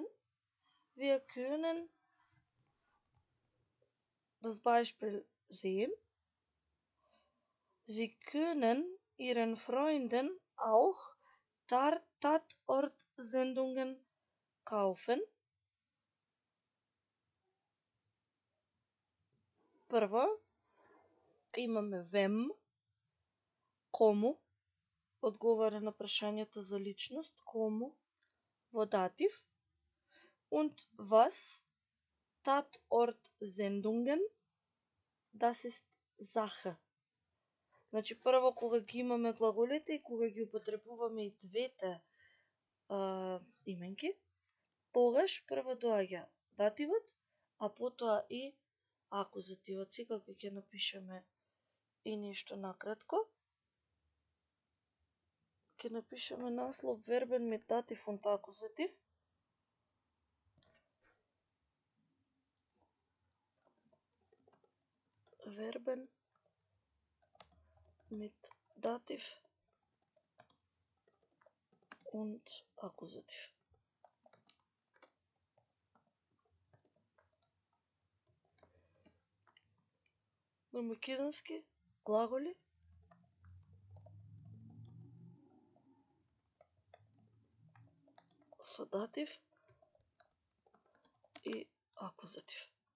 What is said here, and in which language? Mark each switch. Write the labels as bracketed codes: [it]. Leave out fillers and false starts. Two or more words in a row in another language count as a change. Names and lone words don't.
[de] Wir können das Beispiel sehen. Sie können Ihren Freunden auch Tatortsendungen kaufen. [mk] Прво имаме wem, кому, одговара на прашањето за личност, кому, во датив, [de] und was, Tatortsendungen, das ist Sache. [mk] Значи, прво кога ги имаме глаголите и кога ги употребуваме и двете именки, тогаш прво доаѓа дативот, а потоа и акузативот. Сега ќе напишеме и нешто накратко. Ќе напишеме наслов [de] Verben mit Dativ und Akkusativ. Verben mit Dativ und Akkusativ. [mk] На македонски глаголи со датив и акузатив.